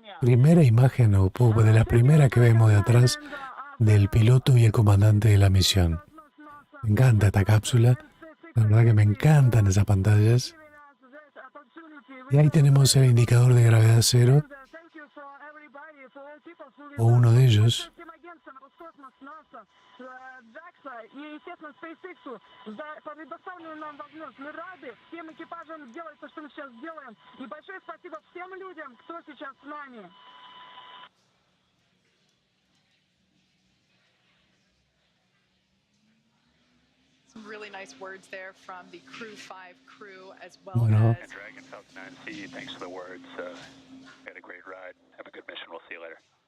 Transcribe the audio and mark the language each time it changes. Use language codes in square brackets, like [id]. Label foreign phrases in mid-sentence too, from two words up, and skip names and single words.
[es] Primera imagen, o de la primera que vemos de atrás, del piloto y el comandante de la misión. Me encanta esta cápsula, la verdad que me encantan esas pantallas. Y ahí tenemos el indicador de gravedad cero, o uno de ellos. [en] JAXA [ru] и, естественно, SpaceX за предоставленную нам возможность. Мы рады всем экипажам делать то, что мы сейчас делаем. И большое спасибо всем людям, кто сейчас с нами. [en] Some really nice words there from the CREW-5 crew as well [es] Bueno. [en] as Dragon Falcon 9, thanks for the words. Had a great ride. Have a good mission. We'll see you later.